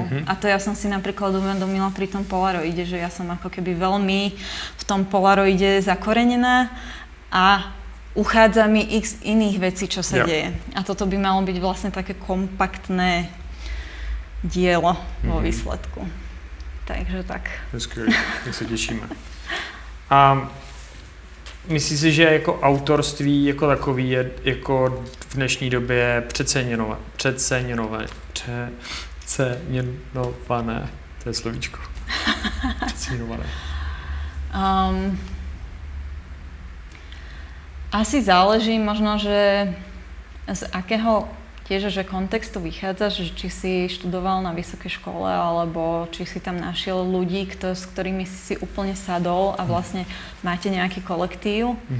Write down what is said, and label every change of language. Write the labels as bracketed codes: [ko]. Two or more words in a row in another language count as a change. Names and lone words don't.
[sk] A to ja som si napríklad uvedomila pri tom Polaroide, že ja som ako keby veľmi v tom Polaroide zakorenená a uchádza mi x iných vecí, čo sa deje. A toto by malo byť vlastne také kompaktné dielo vo výsledku. Takže tak. [cs] To je skvělé, tak se těšíme. A myslíš si, že jako autorství jako takový je jako v dnešní době přeceňované? To je slovíčko. Přeceňované. [sk] Asi záleží možno, že z akého tiež, že kontextu vychádzaš, že či si študoval na vysokej škole, alebo či si tam našiel ľudí, s ktorými si úplne sadol a vlastne máte nejaký kolektív.